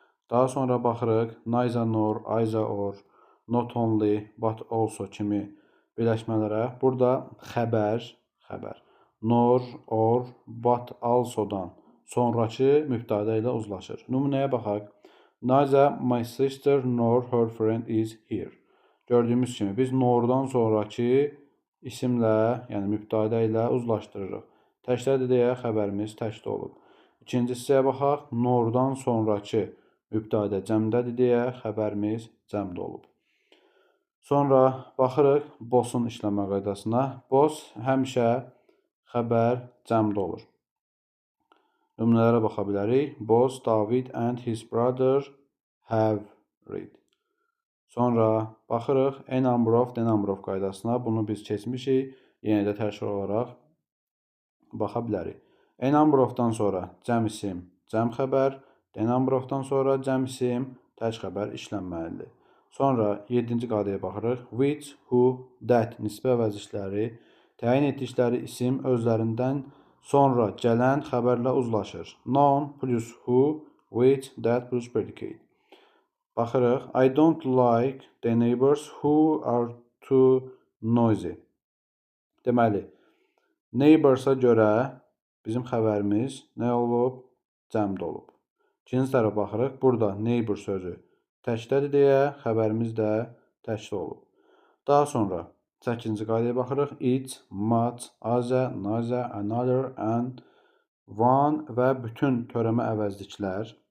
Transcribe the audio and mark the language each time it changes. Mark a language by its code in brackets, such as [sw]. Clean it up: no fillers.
[az] Daha sonra baxırıq. [en] Neither nor, either or, not only, but also [az] kimi birləşmələrə. Burada xəbər, nor, or, but also-dan sonrakı mübtədə ilə uzlaşır. Nümunəyə baxaq. [en] Neither my sister nor her friend is here. [az] Gördüyümüz kimi biz nordan sonrakı isimlə, yəni mübtədə ilə uzlaşdırırıq. Təkdədir deyə xəbərimiz təkdə olub. İkinci hissəyə baxaq. Nordan sonrakı mübtədə cəmdədir deyə xəbərimiz cəmdə olub. Sonra baxırıq boss-un işləmə qaydasına. Boss həmişə xəbər cəmdə olur. Nümunələrə baxa bilərik. [en] Boss David and his brother have read. [az] Sonra baxırıq a number of, the number of qaydasına. Bunu biz keçmişik. Yenə də təkrar olaraq baxa bilərik. A number of-dan sonra cəm isim, cəm xəbər. The number of-dan sonra cəm isim, tək xəbər işlənməlidir. Sonra 7-ci qaydaya baxırıq. Which, who, that nisbə əvəzlikləri təyin etdikləri isim özlərindən sonra gələn xəbərlə uzlaşır. [en] Noun plus who, which, that plus predicate. [az] Baxırıq. [en] I don't like the neighbors who are too noisy. [az] Deməli, neighborsa görə bizim xəbərimiz nə olub? Cəmdə olub. İkinci tərəfə baxırıq. Burada neighbor sözü təkdədir deyə xəbərimiz də təkdə olub. Daha sonra 8-ci qaydaya baxırıq. It, much, aza, naza, another, and one və bütün törəmə əvəzliklər.